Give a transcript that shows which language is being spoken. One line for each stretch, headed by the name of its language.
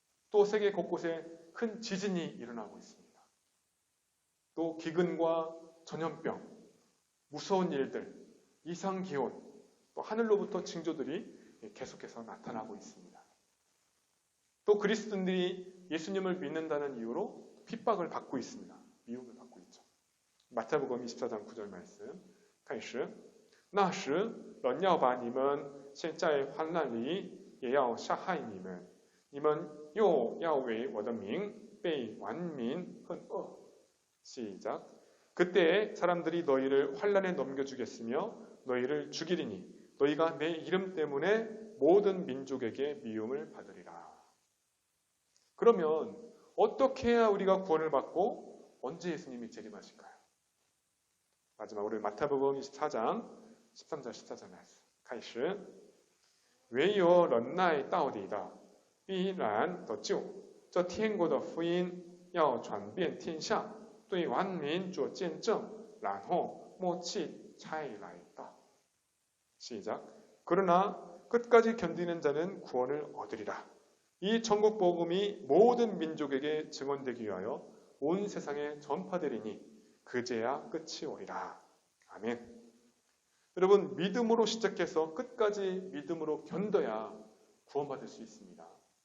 Korean: 또 세계 곳곳에 큰 지진이 일어나고 있습니다. 또 기근과 전염병, 무서운 일들, 이상기온, 또 하늘로부터 징조들이 계속해서 나타나고 있습니다. 또 그리스도인들이 예수님을 믿는다는 이유로 핍박을 받고 있습니다. 미움을 받고 있죠. 마태복음 24장 9절 말씀
Chinese: 开始那时人要把你们陷在患难里也要杀害你们，你们又要为我的名被万民恨恶。
Korean: 시작. 그때 사람들이 너희를 환난에 넘겨주겠으며 너희를 죽이리니 너희가 내 이름 때문에 모든 민족에게 미움을 받으리라. 그러면 어떻게 해야 우리가 구원을 받고 언제 예수님이 재림하실까요? 마지막으로 마태복음 24장 13절 14절 말씀.
Chinese: 开始唯有忍耐到底的必然得救，这天国的福音要传遍天下，对万民做见证，然后末期才来到。
Korean: 시작. 그러나 끝까지 견디는 자는 구원을 얻으리라. 이 천국 복음이 모든 민족에게 증언되기 위하여 온 세상에 전파되리니 그제야 끝이 오리라. 아멘. 여러분, 믿음으로 시작해서 끝까지 믿음으로 견뎌야 구원받을 수 있습니다.